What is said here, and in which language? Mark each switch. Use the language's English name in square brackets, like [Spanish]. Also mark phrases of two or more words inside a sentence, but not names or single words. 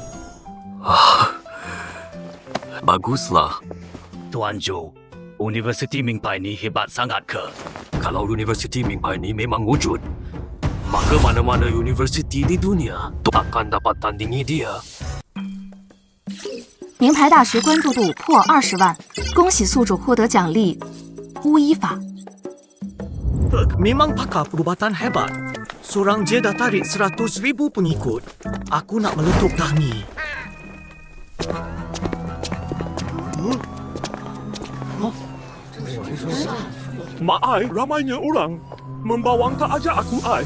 [Malay] Baguslah. Tuan Jo, Universiti Mingpai ni hebat sangat ke? Kalau Universiti Mingpai ni memang wujud, maka mana-mana universiti di dunia takkan dapat tandingi dia. [Chinese] 名牌大学关注度破20万，恭喜宿主获得奖励巫医法。 [Malay] Memang pakar perubatan hebat. Seorang je dah tarik 100,000 pengikut. Aku nak meletup dah ni. Mak ai, ramainya orang membawang tak ajak aku ai.